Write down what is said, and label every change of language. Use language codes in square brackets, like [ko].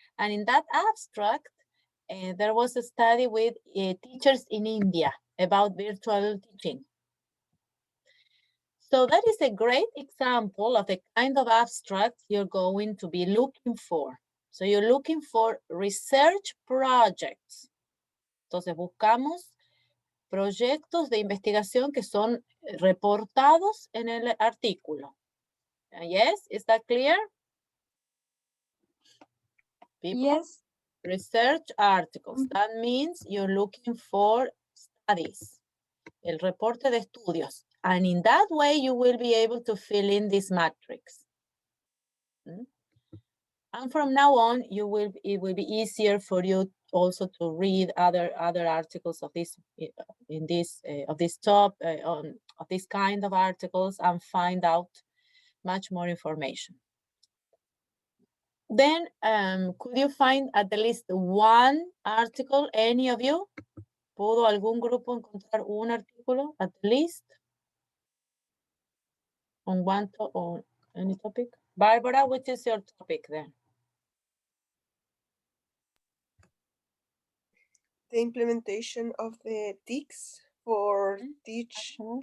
[en] And in that abstract, there was a study with teachers in India about virtual teaching. So that is a great example of the kind of abstract you're going to be looking for. So you're looking for research projects. [es] Entonces buscamos proyectos de investigación que son reportados en el artículo. [en] Yes, is that clear? People? Yes. Research articles. That means you're looking for studies. [es] El reporte de estudios. [en] And in that way, you will be able to fill in this matrix. And from now on, it will be easier for you also to read other articles of this of this kind of articles and find out much more information. Then, could you find at least one article, any of you? [es] ¿Pudo algún grupo encontrar un artículo [en] at least? On one or any topic? Barbara, which is your topic then? The implementation of the TICs for teach